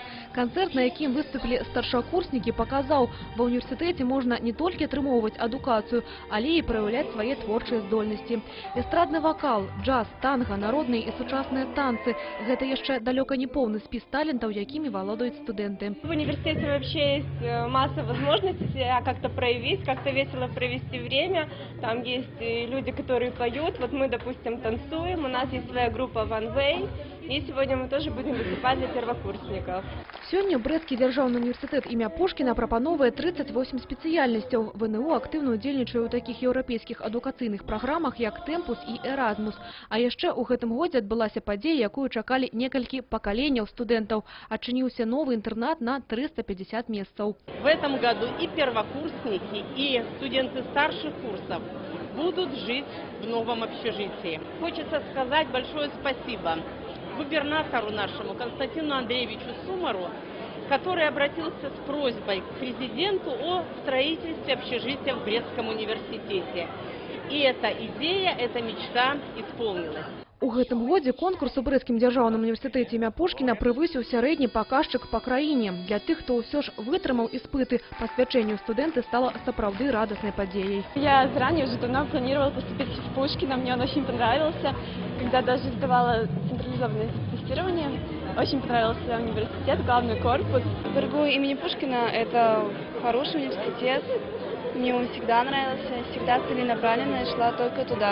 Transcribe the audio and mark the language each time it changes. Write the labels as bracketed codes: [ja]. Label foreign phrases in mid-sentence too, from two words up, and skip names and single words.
[be] Канцэрт, на якім выступілі старшакурснікі, паказаў, ва ўніверсітэце можна не толькі атрымоўваць адукацыю, але і праяўляць свае творчыя здольнасці. Эстрадны вакал, джаз, танга, народныя і сучасныя танцы – гэта яшчэ далёка не поўны спіс талентаў, якімі валодаюць студэнты. [ru] В университете вообще есть масса возможностей себя как-то проявить, как-то весело провести время. Там есть люди, которые поют. Вот мы, допустим, танцуем. У нас есть своя группа One Way. И сегодня мы тоже будем выступать для первокурсников. [be] Сёння Брэсцкі дзяржаўны універсітэт імя Пушкіна прапановвае 38 спецыяльнасцяў. ВНУ актыўна ўдзельнічае ў такіх еўрапейскіх адукацыйных праграмах, як «Тэмпус» і «Эразмус». А яшчэ ў гэтым годзе адбылася падзея, якую чакалі некалькі пакаленняў студэнтаў. Адчыніўся новы інтэрнат на 350 месцаў. [ru] В этом году и первокурсники, и студенты старших курсов будут жить в новом общежитии. Хочется сказать большое спасибо губернатору нашему Константину Андреевичу Сумару, который обратился с просьбой к президенту о строительстве общежития в Брестском университете. И эта идея, эта мечта исполнилась. [be] У гэтым годзе конкурс у Брэсцкім дзяржаўным універсітэце імя Пушкіна превысіў сярэдні паказчык па краіне. Для тых, хто ўсё ж вытрымаў іспыты, пасвячэнню студэнты стала сапраўды радаснай падзеяй. [ru] Я заранее уже давно планировала поступить в Пушкина. Мне он очень понравился. Когда даже сдавала централизованное тестирование, очень понравился университет, главный корпус. БРГУ имени Пушкина – это хороший университет. Мне он всегда нравился, всегда целенаправленно шла только туда.